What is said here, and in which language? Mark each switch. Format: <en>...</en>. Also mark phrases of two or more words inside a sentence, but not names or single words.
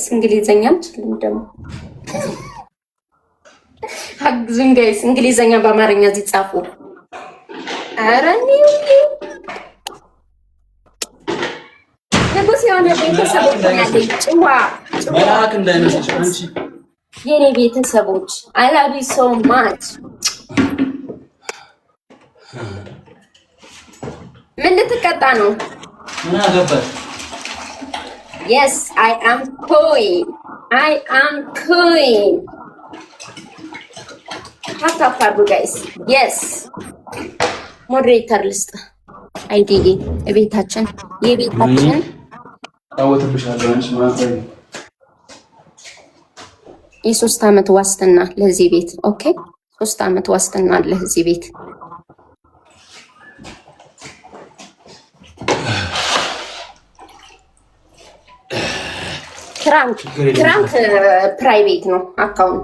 <am>እንግሊዘኛ አልችልም ደግሞ አግዙኝ ጋይስ። እንግሊዘኛ በአማርኛ እዚህ ጻፉ። ኧረ ንጉስ የሆነ ቤተሰቦች ያለኝ ጭዋ መልአክ እንዳይመስልሽ አንቺ የኔ ቤተሰቦች</am> <en>I love you so much።</en> <am>ምን ልትቀጣ ነው? ምን አገባሽ?</am> <en>Yes, I am queen. I am queen.</en> <am>ታታፋሩ ጋይስ። Yes. ሞዴሬተር ልስጥ አይዲዬ የቤታችን ታወትብሻለሁ አንቺ ማለት ነው። የ3 ዓመት ዋስትና ለዚህ ቤት። ኦኬ 3 ዓመት ዋስትና አለ እዚህ ቤት። ክራንክ ፕራይቬት ነው አካውንት</am>